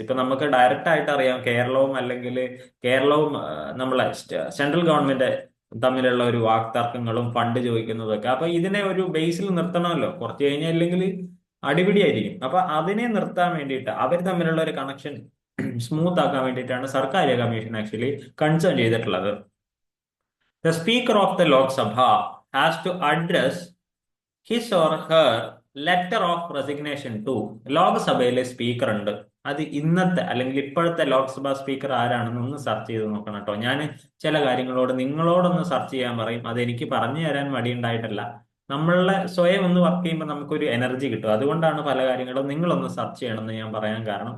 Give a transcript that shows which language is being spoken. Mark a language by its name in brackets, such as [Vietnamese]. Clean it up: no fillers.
[Malayalam] ഇപ്പൊ നമുക്ക് ഡയറക്റ്റ് ആയിട്ട് അറിയാം കേരളവും, അല്ലെങ്കിൽ കേരളവും നമ്മളെ സെൻട്രൽ ഗവൺമെന്റ് തമ്മിലുള്ള ഒരു വാക്തർക്കങ്ങളും ഫണ്ട് ചോദിക്കുന്നതും ഒക്കെ. അപ്പൊ ഇതിനെ ഒരു ബേസിൽ നിർത്തണമല്ലോ, കുറച്ച് കഴിഞ്ഞാൽ ഇല്ലെങ്കിൽ അടിപിടിയായിരിക്കും. അപ്പൊ അതിനെ നിർത്താൻ വേണ്ടിയിട്ട്, അവർ തമ്മിലുള്ള ഒരു കണക്ഷൻ സ്മൂത്ത് ആക്കാൻ വേണ്ടിയിട്ടാണ് സർക്കാർ കമ്മീഷൻ ആക്ച്വലി കൺസേൺ ചെയ്തിട്ടുള്ളത്. [English] The Speaker of the Lok Sabha has to address his or her letter of resignation to, [Malayalam] ലോക്സഭയിലെ സ്പീക്കർ ഉണ്ട്. അത് ഇന്നത്തെ അല്ലെങ്കിൽ ഇപ്പോഴത്തെ ലോക്സഭാ സ്പീക്കർ ആരാണെന്ന് ഒന്ന് സെർച്ച് ചെയ്ത് നോക്കണം കേട്ടോ. ഞാൻ ചില കാര്യങ്ങളോട് നിങ്ങളോടൊന്ന് സെർച്ച് ചെയ്യാൻ പറയും, അത് എനിക്ക് പറഞ്ഞു തരാൻ മടിയുണ്ടായിട്ടല്ല. നമ്മളെ സ്വയം ഒന്ന് വർക്ക് ചെയ്യുമ്പോൾ നമുക്കൊരു എനർജി കിട്ടും. അതുകൊണ്ടാണ് പല കാര്യങ്ങളും നിങ്ങളൊന്ന് സെർച്ച് ചെയ്യണമെന്ന് ഞാൻ പറയാൻ കാരണം.